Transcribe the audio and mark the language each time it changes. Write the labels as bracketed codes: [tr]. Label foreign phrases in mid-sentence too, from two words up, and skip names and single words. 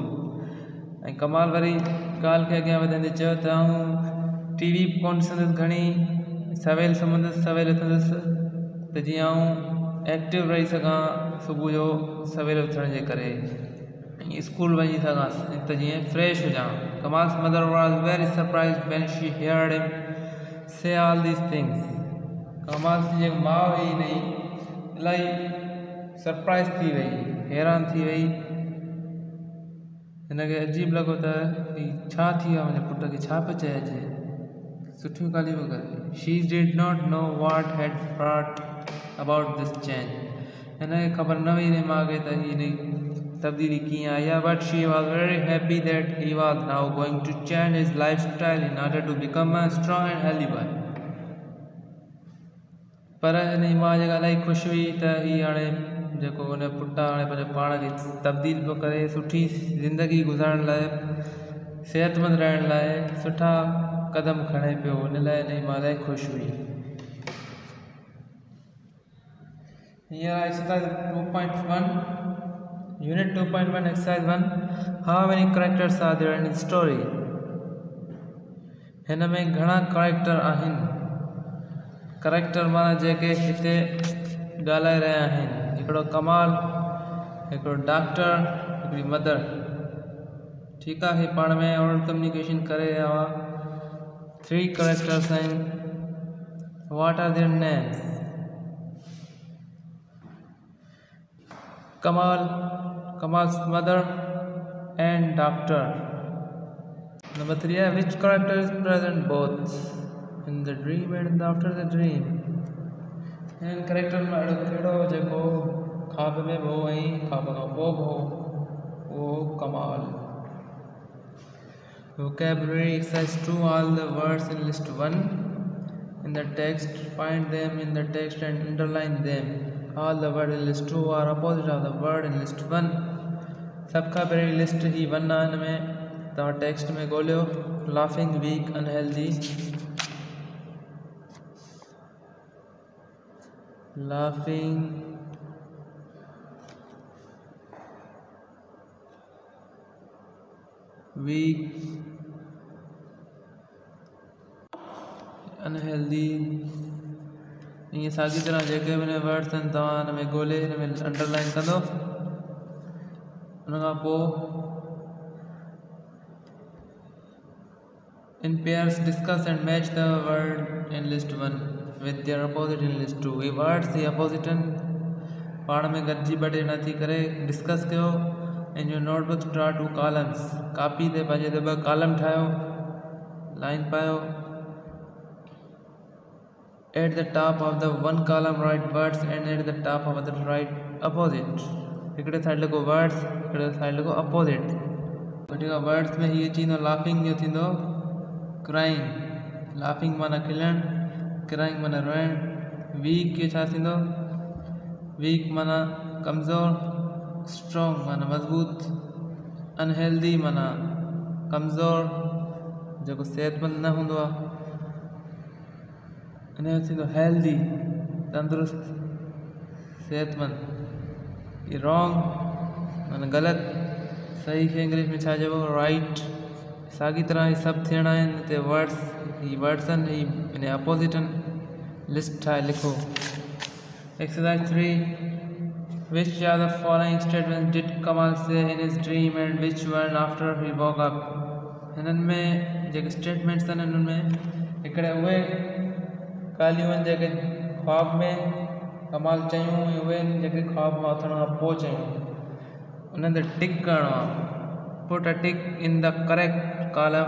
[sd] ऐं कमाल वरी ॻाल्हि खे अॻियां वधाईंदे चयो त आउं टीवी बि कोन ॾिसंदुसि घणी, सवेल सुम्हंदुसि, सवेल उथंदुसि त जीअं आउं एक्टिव रही सघां सुबुह जो सवेल उथण जे करे ऐं स्कूल वञी सघां त जीअं फ्रेश हुजां। [en] Kamal's mother was very surprised when she heard him say all these things. [sd] कमाल जी जेको माउ हुई हिन इलाही सरप्राइज़ थी वई, हैरान थी वई। हिनखे अजीब लॻो त छा थी वियो आहे, मुंहिंजे पुट खे छा पियो चइजे, सुठियूं ॻाल्हियूं पियो करे। [en] She did not know what had brought about this change. [sd] हिनखे ख़बर न हुई हिन माउ खे त हिन तब्दीली कीअं आई आहे, [en] but she was very happy that he was now going to change his lifestyle in order to become a strong and healthy boy. [sd] पर हिन जी माउ जेका इलाही ख़ुशि हुई त हीअ हाणे जेको हुन पुटु हाणे पंहिंजो पाण खे तब्दील पियो करे, सुठी ज़िंदगी गुज़ारण लाइ, सेहतमंद रहण लाइ सुठा क़दम खणे पियो, हिन लाइ हिन जी माउ इलाही ख़ुशि हुई। [en] हींअर एक्सरसाइज़ 2.1 Unit 2.1 Exercise 1. How many characters are there in the story? [sd] हिन में घणा करेक्टर आहिनि? करेक्टर माना जेके हिते ॻाल्हाए रहिया आहिनि, हिकिड़ो कमाल, हिकिड़ो डॉक्टर, हिकिड़ी मदर। ठीकु आहे, ही पाण में [en] oral communication [sd] करे रहिया हुआ। [en] 3 करेक्टर्स आहिनि। What are their names? Kamal's mother and doctor. Number 3, which character is present both in the dream and after the dream? [sd] इन करेक्टर में अहिड़ो जेको ख़्वाब में बि हो ऐं ख़्वाब खां पोइ बि हो, उहो कमाल। [en] Vocabulary exercise 2. All the words in list 1 in the text, find them in the text and underline them. All the words in list 2 are opposite of the word in list 1. [sd] सब खां पहिरीं लिस्ट ही 1 आहे, हिन में तव्हां टेक्स्ट में ॻोल्हियो [en] laughing, weak, unhealthy. Laughing, weak, unhealthy. [sd] ये साॻी तरह जेके बि वर्ड्स आहिनि तव्हां हिन में ॻोल्हे हिन में अंडरलाइन कंदो। उन खां पोइ [en] in pairs discuss and match the word in list 1 with their opposite in list 2. [sd] ये words ये opposite पाण में गॾिजी ॿ टे न थी करे डिस्कस कयो। [en] in your notebook draw 2 columns. [sd] कापी ते पंहिंजे ते 2 कॉलम ठाहियो, लाइन पायो। [en] at the top of the one column write words and at the top of the write opposite. [sd] हिकिड़े साइड लिखो words, हिकिड़े साइड लिखो opposite। जेका वर्ड्स में हीअ थींदो लाफिंग जो थींदो क्राइंग। लाफिंग माना खिलण, क्राइंग माना रोइण। वीक जो छा थींदो? वीक माना कमज़ोर, स्ट्रॉन्ग माना मज़बूत। अनहेल्दी माना कमज़ोर, जेको सेहतमंद न हूंदो आहे। इन जो थींदो हेल्दी, तंदुरुस्त, सेहतमंद। ये रॉन्ग माना ग़लति, सही खे इंग्लिश में छा चइबो? राइट। साॻी तरह ही सभु थियणा आहिनि हिते वर्ड्स। ही वर्ड्स आहिनि, ही इन अपोजिट आहिनि। लिस्ट ठाहे लिखो। [en] एक्सरसाइज 3 Which are the following statements did Kamal say in his dream and which one after he woke up? [sd] हिननि में जेके स्टेटमेंट्स आहिनि हिननि में हिकिड़े उहे ॻाल्हियूं आहिनि जेके ख्वाब में कमाल चयूं, उहे आहिनि जेके ख्वाब मां उथण खां पोइ चयूं। उन्हनि ते टिक करिणो आहे। [en] Put a tick in the correct column.